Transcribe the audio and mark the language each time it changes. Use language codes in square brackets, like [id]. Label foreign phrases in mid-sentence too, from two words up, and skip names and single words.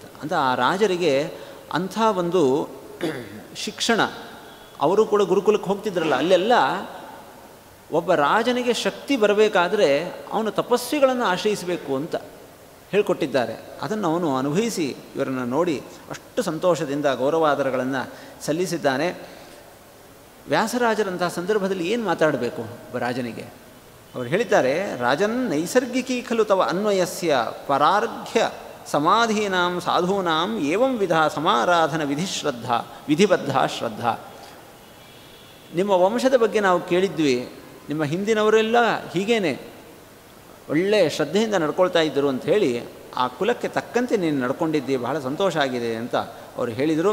[kn] ಅಂತ ಆ ರಾಜರಿಗೆ ಅಂಥ ಒಂದು ಶಿಕ್ಷಣ, ಅವರು ಕೂಡ ಗುರುಕುಲಕ್ಕೆ ಹೋಗ್ತಿದ್ರಲ್ಲ, ಅಲ್ಲೆಲ್ಲ ಒಬ್ಬ ರಾಜನಿಗೆ ಶಕ್ತಿ ಬರಬೇಕಾದ್ರೆ ಅವನು ತಪಸ್ವಿಗಳನ್ನು ಆಶ್ರಯಿಸಬೇಕು ಅಂತ ಹೇಳಿಕೊಟ್ಟಿದ್ದಾರೆ. ಅದನ್ನು ಅವನು ಅನುಭವಿಸಿ ಇವರನ್ನು ನೋಡಿ ಅಷ್ಟು ಸಂತೋಷದಿಂದ ಗೌರವಾದರಗಳನ್ನು ಸಲ್ಲಿಸಿದ್ದಾನೆ. ವ್ಯಾಸರಾಜರಂತಹ ಸಂದರ್ಭದಲ್ಲಿ ಏನು ಮಾತಾಡಬೇಕು ಒಬ್ಬ ರಾಜನಿಗೆ? ಅವರು ಹೇಳಿದ್ದಾರೆ, [sa] ರಾಜನ್ ನೈಸರ್ಗಿಕೀ ಖಲು ತವ ಅನ್ವಯಸ್ಯ ಪರಾರ್ಘ್ಯ ಸಮಾಧೀನಾಂ ಸಾಧೂನಾಂ ಏವಂ ವಿಧ ಸಮಾರಾಧನ ವಿಧಿಬದ್ಧ ಶ್ರದ್ಧಾ. [kn] ನಿಮ್ಮ ವಂಶದ ಬಗ್ಗೆ ನಾವು ಕೇಳಿದ್ವಿ, ನಿಮ್ಮ ಹಿಂದಿನವರೆಲ್ಲ ಹೀಗೇನೆ ಒಳ್ಳೆಯ ಶ್ರದ್ಧೆಯಿಂದ ನಡ್ಕೊಳ್ತಾ ಇದ್ದರು ಅಂತ ಹೇಳಿ ಆ ಕುಲಕ್ಕೆ ತಕ್ಕಂತೆ ನೀನು ನಡ್ಕೊಂಡಿದ್ದಿ, ಬಹಳ ಸಂತೋಷ ಆಗಿದೆ ಅಂತ ಅವರು ಹೇಳಿದರು.